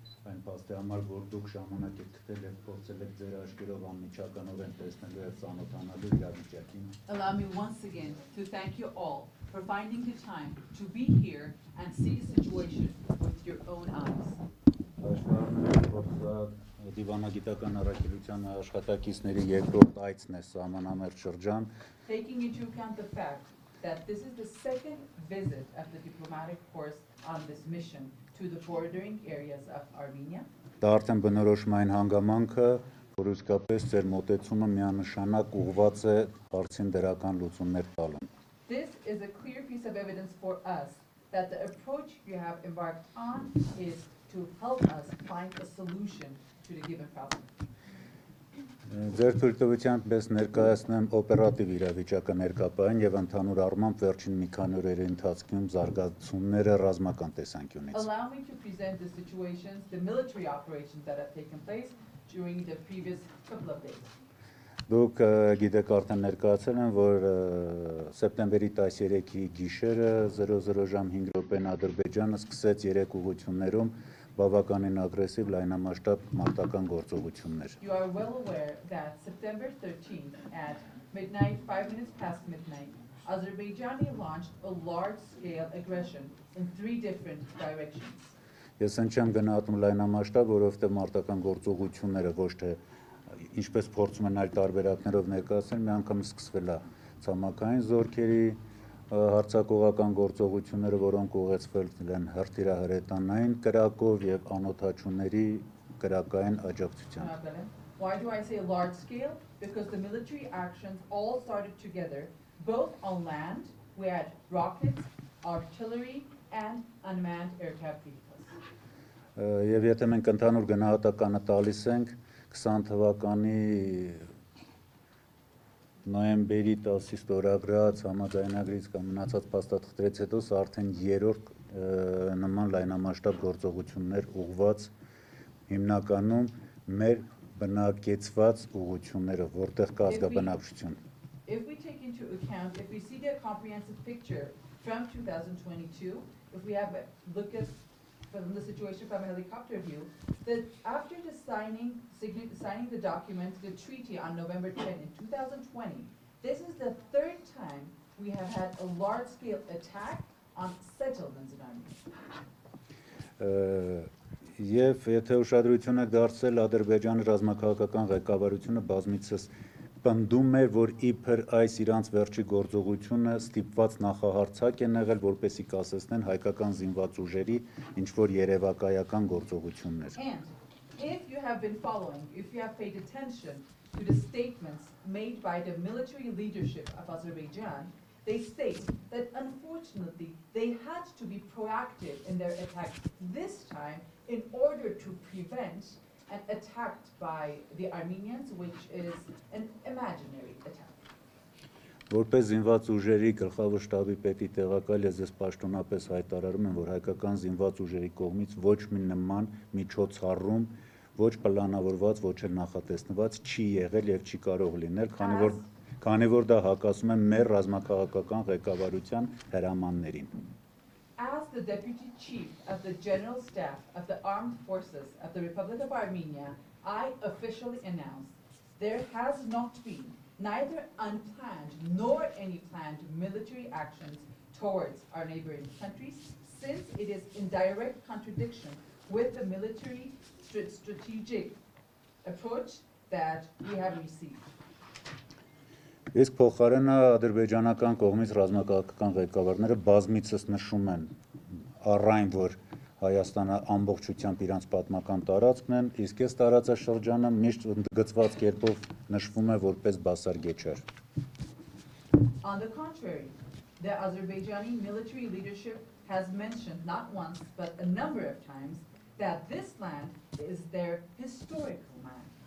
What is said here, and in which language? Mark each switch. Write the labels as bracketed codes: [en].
[hy] Այն փաստի համար, որ դուք ժամանակ եք գտել եւ փորձել եք ձեր աչքերով անմիջականորեն տեսնելու եւ ծանոթանալու իրավիճակին։ [en] Allow me once again to thank you all for finding the time to be here and see the situation with your own eyes. [hy] Աշխարհում որ Դիվանագիտական առաքելության աշխատակիցների երկրորդ այցն է սահմանամերձ շրջան։ [en] Taking into account the fact that this is the second visit of the diplomatic force on this mission to the bordering areas of Armenia. [hy] Դա արդեն բնորոշմային հանգամանքը, որ իսկապես ձեր մոտեցումը միանշանակ ուղղված է հարցին դրական լուծումներ տալուն։ [en] This is a clear piece of evidence for us that the approach you have embarked on is to help us find a solution to the given problem. [hy] Ձեր թույլտվության պես ներկայացնեմ օպերատիվ իրավիճակը ներկայացնեն եւ ընդհանուր առմամբ վերջին մի քանի օրերի ընթացքում զարգացումները ռազմական տեսանկյունից։ [en] Allow me to present the situations, the military operations that have taken place during the previous couple of days. [hy] Դուք գիտեք արդեն ներկայացել են, որ սեպտեմբերի 13-ի գիշերը 00 ժամ 5 րոպեն Ադրբեջանը սկսեց 3 ուղղություններում բավականին ագրեսիվ լայնամասշտաբ մարտական գործողություններ։ [en] You are well aware that September 13th at midnight, 5 minutes past midnight, Azerbaijan launched a large-scale aggression in 3 different directions. [hy] Ես չեմ գնահատում լայնամասշտաբ, որովհետև մարտական գործողությունները ոչ թե ինչպես փորձում են այլ տարբերակներով ներկայացնել, մի անգամ սկսվել է ցամաքային զորքերի հարձակողական գործողությունները, որոնք ուղեկցվել են հրթիռահրետանային կրակով եւ անօդաչուների կրակային աջակցությամբ։ [en] Why do I say large scale? Because the military actions all started together, both on land, we had rockets, artillery, and unmanned aircraft vehicles. [hy] Եվ եթե մենք ընդհանուր գնահատականը տալիս ենք 20 թվականի նոյեմբերի 10-ի ստորագրած համաձայնագրից կամ մնացած փաստաթղթերից հետո սա արդեն երրորդ նման լայնամասշտաբ գործողություններ ուղղված հիմնականում մեր բնակեցված ուղղություններով, որտեղ կա ազգաբնակչություն։ [en] If we take into account, if we see the comprehensive picture from 2022, if we have a look at from the situation from a helicopter view, that after the signing the document, the treaty on November 10 in 2020, this is the 3rd time we have had a large-scale attack on settlements in Armenia. [hy] Եվ եթե ուշադրություն եք դարձել Ադրբեջանի ռազմաքաղաքական ղեկավարությունը բազմիցս պնդում էր, որ իբր այս իրանց վերջի գործողությունը ստիպված նախահարցակ են եղել, որպեսզի կասեցնեն հայկական զինված ուժերի ինչ որ երևակայական գործողություններ։ [en] And if you have been following, if you have paid attention to the statements made by the military leadership of Azerbaijan, they state that unfortunately they had to be proactive in their attack this time in order to prevent an attack by the Armenians, which is an imaginary attack. [hy] Որպես զինված ուժերի գլխավոր շտաբի պետի տեղակալ ես ես պաշտոնապես հայտարարում եմ, որ հայկական զինված ուժերի կողմից ոչ մի նման միջոցառում, ոչ պլանավորված, ոչ էլ նախատեսված չի եղել եւ չի կարող լինել, քանի որ դա հակասում է մեր ռազմաքաղաքական ղեկավարության հրամաններին։ [en] As the Deputy Chief of the General Staff of the Armed Forces of the Republic of Armenia, I officially announce there has not been neither unplanned nor any planned military actions towards our neighboring countries, since it is in direct contradiction with the military strategic approach that we have received. [hy] Իսկ փոխարենը ադրբեջանական կողմից ռազմաքաղաքական ղեկավարները բազմիցս նշում են առայն, որ Հայաստանը ամբողջությամբ իրանց պատմական տարածքն են, իսկ այս տարածաշրջանը միշտ ընդգծված կերպով նշվում է որպես բասարգեչար։ [en] On the contrary, the Azerbaijani military leadership has mentioned not once but a number of times that this land is their historical land.